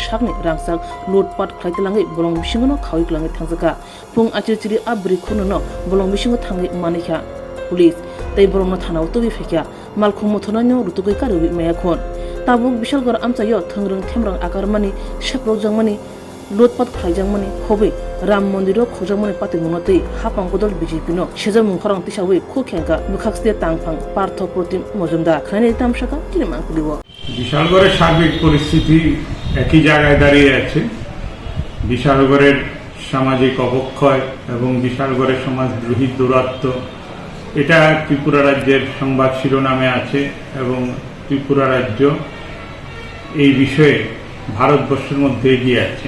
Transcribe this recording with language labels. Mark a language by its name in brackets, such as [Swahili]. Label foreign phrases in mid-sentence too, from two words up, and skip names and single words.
[Kok Borok] shakni rangsak lotpat khlaitelangai bolong bisingono khawiklangai thangjaka pung achirchiri abri khonono bolong bisingo thangai manikha police tei borongno thanao tobi fekya malkhum mothonanyo rutugai karubi mayakhon tabuk Bishalgor amsayo thangrung themrang akarmani shaprojangmani lotpat khlaijangmani khobai ram mondiro khojangmani patimonotei hapangkodol BJP no sejamung khorang tisawe khokhenka mukhakste tangphang partho protim mojumdar khane tamshaka kinemang kulibo [Bangla] বিশালগড়ের সার্বিক পরিস্থিতি একই জায়গায় দাঁড়িয়ে আছে। বিশালগড়ের সামাজিক অবক্ষয় এবং বিশালগড়ের সমাজদ্রোহী দৌরাত্ম্য এটা ত্রিপুরা রাজ্যের সংবাদ শিরোনামে আছে এবং ত্রিপুরা রাজ্য এই বিষয়ে ভারতবর্ষের মধ্যে এগিয়ে আছে।